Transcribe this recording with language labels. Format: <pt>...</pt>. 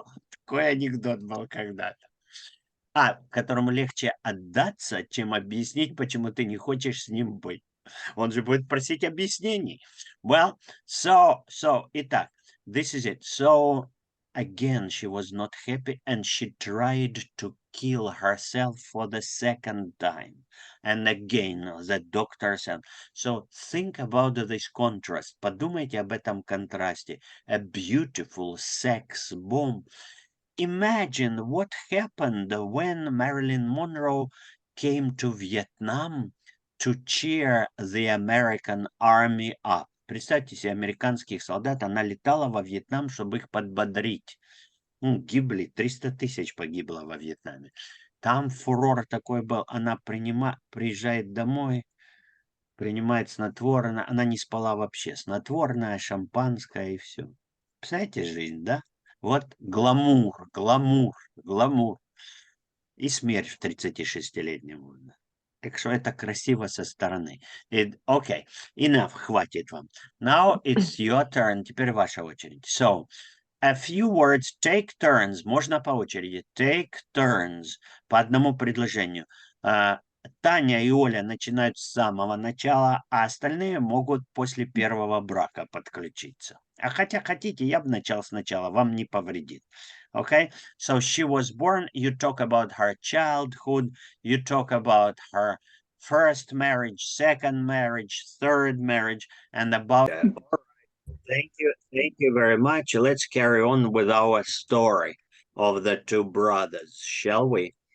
<ru>Такой анекдот был когда-то. Которому легче отдаться, чем объяснить, почему ты не хочешь с ним быть. Он же будет просить объяснений.</ru> <en>Well,</en> <ru>итак,</ru> <en>this is it. So, again, she was not happy and she tried to kill herself for the second time. And again, the doctor said, so think about this contrast.</en> <ru>Подумайте об этом контрасте.</ru> <en>A beautiful sex bomb. Imagine what happened when Marilyn Monroe came to Vietnam to cheer the American army up.</en> <ru>Представьте себе американских солдат, она летала во Вьетнам, чтобы их подбодрить. Гибли, 300 тысяч погибло во Вьетнаме. Там фурор такой был, она приезжает домой, принимает снотворное, она не спала вообще, снотворное, шампанское и все. Представляете жизнь, да? Вот гламур, гламур, гламур. И смерть в 36-летнем. Так что это красиво со стороны. Окей,</ru> <en>enough,</en> <ru>хватит вам.</ru> <en>Now it's your turn.</en> <ru>Теперь ваша очередь.</ru> <en>So, a few words, take turns.</en> <ru>Можно по очереди.</ru> <en>Take turns.</en> <ru>По одному предложению. Таня и Оля начинают с самого начала, а остальные могут после первого брака подключиться. А хотя хотите, я бы начал сначала, вам не повредит.</ru> <en>Okay, so she was born, you talk about her childhood, you talk about her first marriage, second marriage, third marriage, and about... Thank you very much. Let's carry on with our story of the two brothers, shall we?</en>